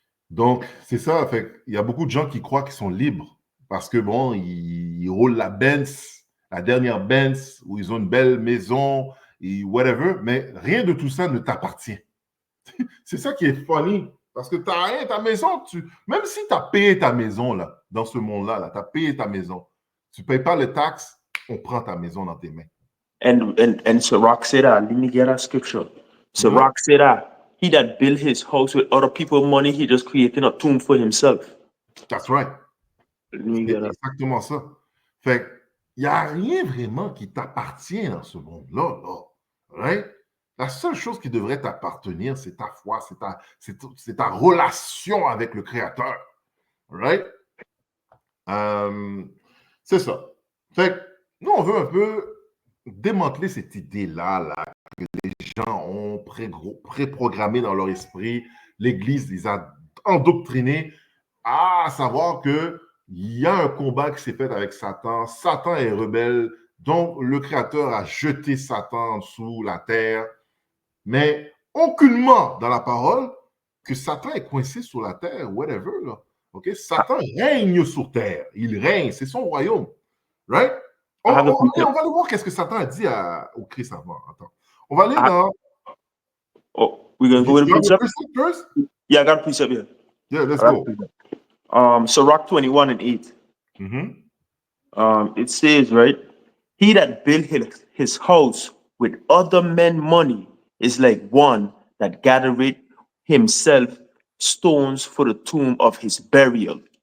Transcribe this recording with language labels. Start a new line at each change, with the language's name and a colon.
French: Donc, c'est ça. Fait, il y a beaucoup de gens qui croient qu'ils sont libres parce que, bon, ils roulent la Benz, la dernière Benz, ou ils ont une belle maison, et whatever, mais rien de tout ça ne t'appartient. C'est ça qui est funny. Parce que tu n'as rien, ta maison, même si tu as payé ta maison, là, dans ce monde-là, tu as payé ta maison, tu ne payes pas les taxes, on prend ta maison dans tes mains.
English: And Sirach said that, let me get that scripture. Sirach said that he that built his house with other people's money, he just created a tomb for himself. That's right. Let me
French: C'est
English: get that.
French: exactement ça. Fait il n'y a rien vraiment qui t'appartient dans ce monde-là. Là. Right? La seule chose qui devrait t'appartenir, c'est ta foi, c'est ta relation avec le Créateur. Right? C'est ça. Fait que nous, on veut un peu démanteler cette idée-là là, que les gens ont préprogrammé dans leur esprit. L'Église les a endoctrinés à savoir qu'il y a un combat qui s'est fait avec Satan. Satan est rebelle, donc le Créateur a jeté Satan sous la terre. Mais aucunement dans la parole que Satan est coincé sur la terre, whatever. Là. Okay? Satan règne sur terre. Il règne, c'est son royaume. Right? On va aller voir qu'est-ce que Satan a dit au Christ avant. Attends. On va aller dans...
English: Oh, we're going to go with the precept first? Yeah, I got a precept here. Yeah, let's go. Sirach 21:8. It says, right? He that built his house with other men's money is like one that gathereth himself stones for the tomb of his burial.